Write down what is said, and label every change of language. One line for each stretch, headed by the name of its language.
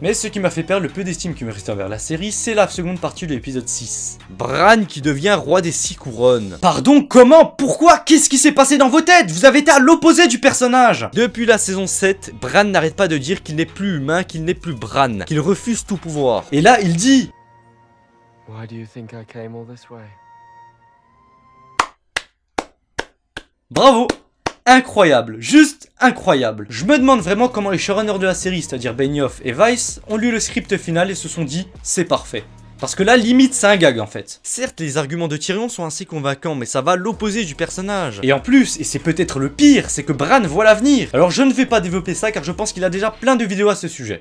French: Mais ce qui m'a fait perdre le peu d'estime qui me restait envers la série, c'est la seconde partie de l'épisode 6. Bran qui devient roi des 6 couronnes. Pardon, comment? Pourquoi? Qu'est-ce qui s'est passé dans vos têtes? Vous avez été à l'opposé du personnage. Depuis la saison 7, Bran n'arrête pas de dire qu'il n'est plus humain, qu'il n'est plus Bran, qu'il refuse tout pouvoir. Et là, il dit...
English: Why do you think I came all this way? Bravo!
French: incroyable, juste incroyable. Je me demande vraiment comment les showrunners de la série, c'est-à-dire Benioff et Weiss, ont lu le script final et se sont dit c'est parfait. Parce que là, limite, c'est un gag en fait. Certes, les arguments de Tyrion sont assez convaincants, mais ça va à l'opposé du personnage. Et en plus, et c'est peut-être le pire, c'est que Bran voit l'avenir. Alors je ne vais pas développer ça car je pense qu'il a déjà plein de vidéos à ce sujet.